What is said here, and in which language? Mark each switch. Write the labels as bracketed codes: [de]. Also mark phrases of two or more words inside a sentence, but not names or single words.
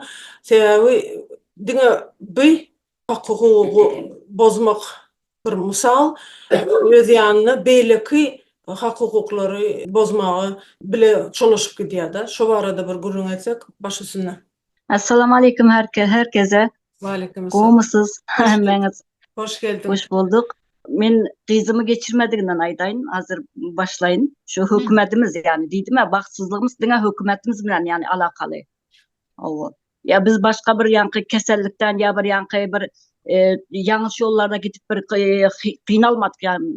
[tk] Sebäbi diňe bu hak hukugy bozmak bir mysal, öz ýanyna beýleki hak hukuklary bozmagy bile çoluşup gidýär-de. Şo barada bir gürrüň etsek başysyna. [ar] السلام عليكم herkese. Waalaikumsalam. [tk] Goýmuşsuz hemmeňiz. Hoş geldin. Hoş bulduk. Men gyzymy geçirmediginden aýdaýyn, hazır başlaýyn. Şu hökümetimiz yani diýdim-ä, bagtsızlygymız diňe hökümetimiz bilen yani alakaly. Owa. Ya biz başga bir ýanky kesellikden ya bir ýanky bir ýangyş ýollarda gidip bir gynalmadyk yani.